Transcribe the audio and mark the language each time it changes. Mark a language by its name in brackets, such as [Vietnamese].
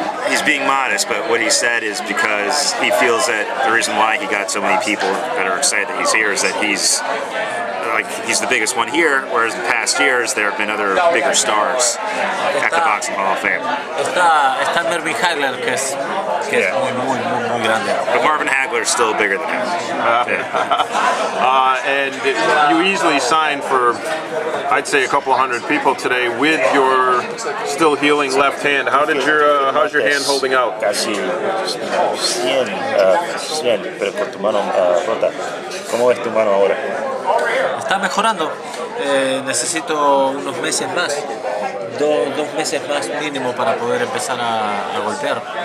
[English] He's being modest, but what he said is because he feels that the reason why he got so many people that are excited that he's here is that he's the biggest one here, whereas in past years there have been other bigger stars at the Boxing Hall of Fame. [Spanish] Está Marvin Hagler, que es muy grande. [English] But Marvin Hagler is still bigger than him. And you easily signed for, I'd say, a couple hundred people today with your still healing left hand. How's your hand holding out? [Spanish] Casi 100, pero con tu mano rota. ¿Cómo ves tu mano ahora? Está mejorando. Necesito unos meses más, dos meses más mínimo para poder empezar a golpear.